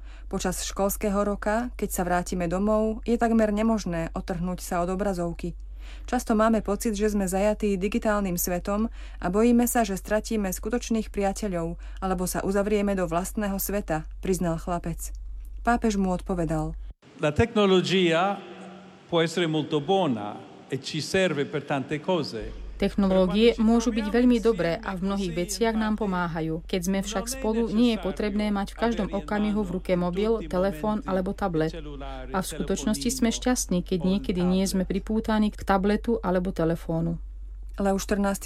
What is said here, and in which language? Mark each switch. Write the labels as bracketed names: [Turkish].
[Slovak] Počas školského roka, keď sa vrátime domov, je takmer nemožné otrhnúť sa od obrazovky. Často máme pocit, že sme zajatí digitálnym svetom a bojíme sa, že stratíme skutočných priateľov alebo sa uzavrieme do vlastného sveta, priznal chlapec. Pápež mu odpovedal. [Italian] La tecnologia può essere molto buona e ci serve per tante cose. [Slovak] Technológie môžu byť veľmi dobré a v mnohých veciach nám pomáhajú. Keď sme však spolu, nie je potrebné mať v každom okamihu v ruke mobil, telefón alebo tablet. A v skutočnosti sme šťastní, keď niekedy nie sme pripútaní k tabletu alebo telefónu. Leo XIV.